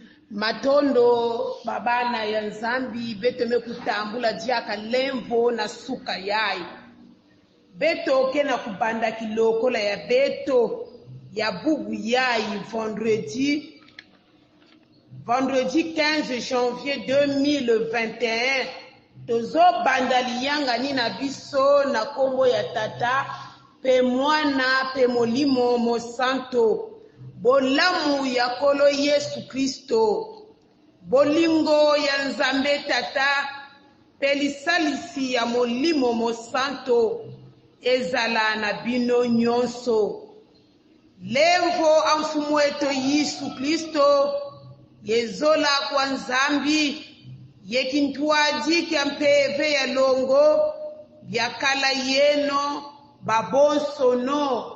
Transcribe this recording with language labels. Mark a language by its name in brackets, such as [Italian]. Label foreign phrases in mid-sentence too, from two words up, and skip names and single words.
[Kituba (Democratic Republic of Congo)] Matondo babana ya nzambi beto mekutambula diaka lemvo na suka yai. Beto kena kubanda kilokola ya beto ya bugu yai [French] vendredi 15 janvier 2021. [Lingala] Tozo bandali yanga nina biso na kombo ya tata pe mwana pe molimo mo santo. Bolamu ya kolo Yesu Kristo, bolingo ya nzambe tata, pelisalisi ya molimo mo santo, ezala na bino nyonso. [Kongo] Lemvo amfumu wetu Yesu Kristo, yezola kwa nzambi, yekintwaji kia mpeve ya longo, yakala yeno, babonso no.